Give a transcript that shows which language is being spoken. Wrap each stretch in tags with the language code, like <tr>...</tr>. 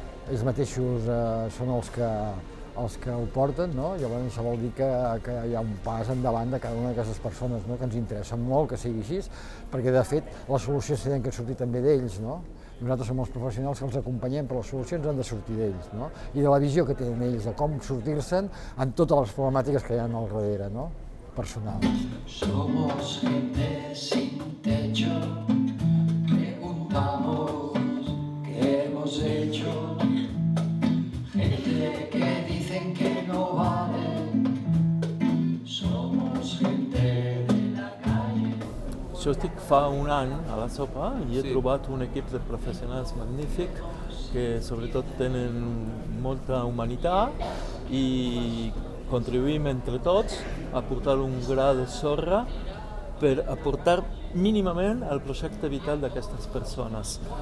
<ca>Ells mateixos són els que ho porten, llavors això vol dir que hi ha un pas endavant de cada una d'aquestes persones, que ens interessa molt que sigui així, perquè de fet les solucions tenen que sortir també d'ells. Nosaltres som els professionals que els acompanyem, però les solucions han de sortir d'ells, i de la visió que tenen ells, de com sortir-se'n en totes les problemàtiques que hi ha al darrere, personals.</ca> <es>Somos gente sin techo, preguntamos qué hemos hecho. Gente que dicen que no vale</es> <ca>Jo estic fa un any a la sopa i he trobat un equip de professionals magnífic que sobretot tenen molta humanitat i contribuïm entre tots a portar un gra de sorra per aportar mínimament al projecte vital d'aquestes persones.</ca>